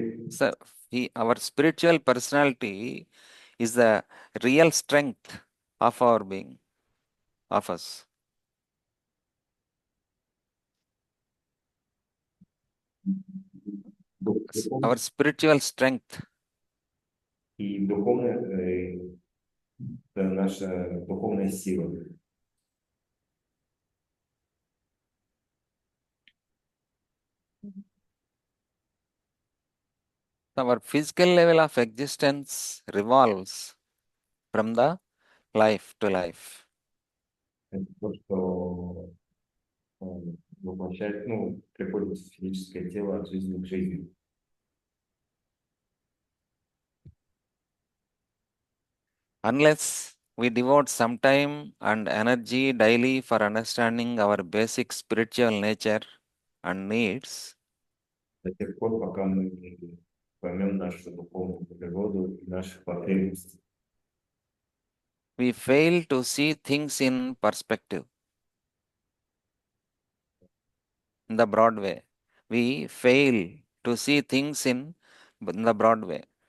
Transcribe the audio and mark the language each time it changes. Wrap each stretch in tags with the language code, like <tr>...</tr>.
<en>So our spiritual personality is the real strength of our being, of us. Our spiritual strength.</en> <ru>И духовное – это наша духовная сила.</ru> <en>Our physical level of existence revolves from the life to life.</en> <ru>Это то, что воплощает, приходит в физическое тело от жизни к жизни.</ru> <en>Unless we devote some time and energy daily for understanding our basic spiritual nature and needs,</en> <ru>До тех пор, пока мы поймем нашу духовную природу и наши потребности,</ru> <en>we fail to see things in perspective, in the broad way. We fail to see things in the broad way.</en>